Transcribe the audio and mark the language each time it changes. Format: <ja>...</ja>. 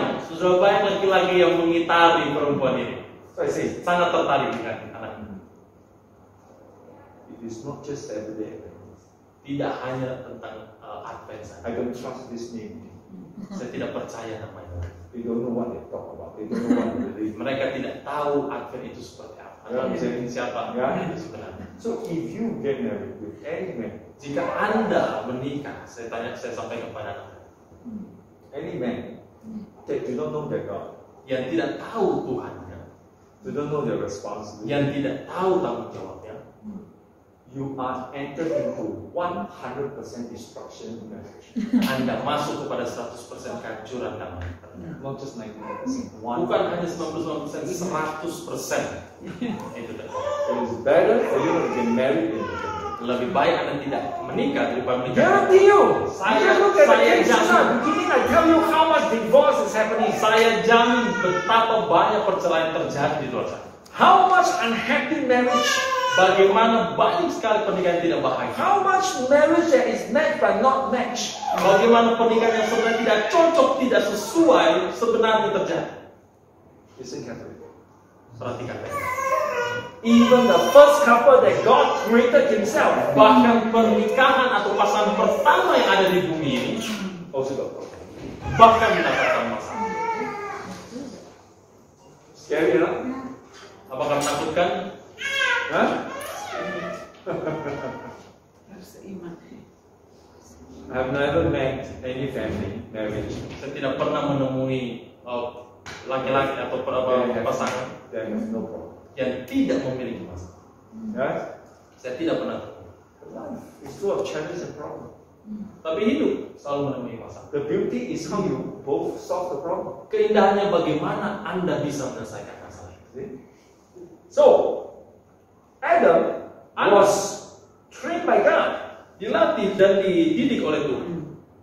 <id>Sudah banyak laki-laki yang mengitari perempuan ini.</id> <en>So I say,</en> <id>Sangat tertarik dengan anak ini.</id> <en>it is not just everyday Adventist.</en> <id>Tidak hanya tentang Advent saja.</id> <en>I don't trust this name.</en> <id>Saya tidak percaya namanya.</id> <en>They don't know what they talk about. They don't know what they believe.</en> <id>Mereka tidak tahu Advent itu seperti apa. Advent itu siapa? Ya. Itu sebenarnya.</id> <en>So if you get married with any man,</en> <id>Jika Anda menikah, saya sampaikan kepada Anda</id> <en>any man that do not know their God,</en> <id>yang tidak tahu Tuhannya,</id> <en>do not know their responsibility,</en> <id>yang tidak tahu tanggung jawabnya,</id> <en>you are entered into 100% destruction in marriage.</en> <id>Anda masuk kepada 100% kehancuran dalam pernikahan.</id> <en>Not just 99%.</en> <id>Bukan hanya 99%, 100%. Itu terjadi.</id> <en>It is better for you to get married than to get married.</en> <id>Lebih baik Anda tidak menikah daripada menikah.</id> <en>Guarantee you.</en> <id>Saya</id> <en>look at the</en> <id>jamin.</id> <en>cases at the beginning. I tell you how much divorce is happening.</en> <id>Saya jamin betapa banyak perceraian terjadi di luar sana.</id> <en>How much unhappy marriage.</en> <id>Bagaimana banyak sekali pernikahan tidak bahagia.</id> <en>How much marriage that is matched but not matched.</en> <id>Bagaimana pernikahan yang sebenarnya tidak cocok, tidak sesuai sebenarnya terjadi.</id> <en>Listen carefully.</en> <id>Perhatikan baik.</id> <en>Even the first couple that God created Himself,</en> <id>Bahkan pernikahan atau pasangan pertama yang ada di bumi ini</id> <en>also got broken.</en> <id>bahkan mendapatkan masalah.</id> <en>Scary, huh?</en> <id>Apakah menakutkan? Huh? Harus seiman.</id> <en>I've never met any family marriage</en> <id>Saya tidak pernah menemui laki-laki atau pasangan</id> <en>that has no problem.</en> <id>yang tidak memiliki masalah.</id> <en>Right?</en> <id>Saya tidak pernah ketemu.</id> <en>Life is full of challenges and problems.</en> <id>Tapi hidup selalu menemui masalah.</id> <en>The beauty is how you both solve the problem.</en> <id>Keindahannya bagaimana Anda bisa menyelesaikan masalah itu.</id> <en>See? So, Adam was trained by God.</en> <id>Dilatih dan dididik oleh Tuhan.</id>